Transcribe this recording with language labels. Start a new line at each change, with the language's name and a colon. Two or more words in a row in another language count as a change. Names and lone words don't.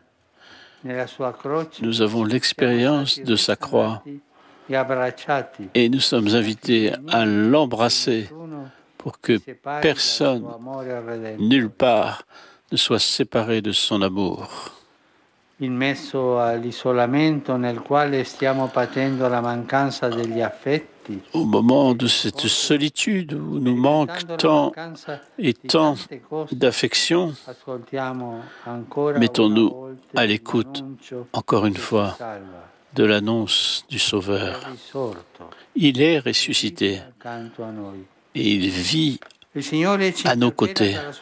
French: Nous avons l'expérience de sa croix et nous sommes invités à l'embrasser pour que personne, nulle part, ne soit séparé de son amour.
Italian: immesso all'isolamento nel quale stiamo patendo la mancanza degli affetti.
French: Au moment de cette solitude où nous manque tant et tant d'affection, mettons-nous à l'écoute, encore une fois, de l'annonce du Sauveur. Il est ressuscité et il vit à nos côtés.